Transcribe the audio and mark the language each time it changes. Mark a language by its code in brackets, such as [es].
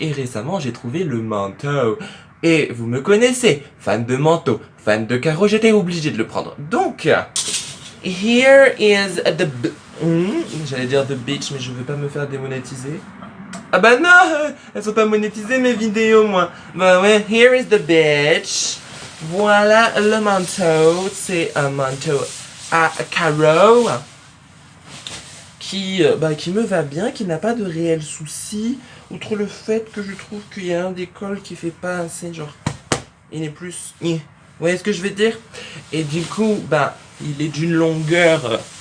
[fr] Et récemment, j'ai trouvé le manteau. Et vous me connaissez, fan de manteau, fan de carreaux, j'étais obligé de le prendre. Donc, [en] here is the... [fr] J'allais dire [en] the bitch, [fr] mais je veux pas me faire démonétiser. Ah bah non, elles sont pas monétisées mes vidéos, moi. Bah ouais, [en] here is the bitch. [fr] Voilà le manteau. C'est un manteau à carreaux qui me va bien, qui n'a pas de réel souci. Outre le fait que je trouve qu'il y a un des cols qui fait pas assez, genre, il est plus... Vous voyez ce que je veux dire? Et du coup, il est d'une longueur...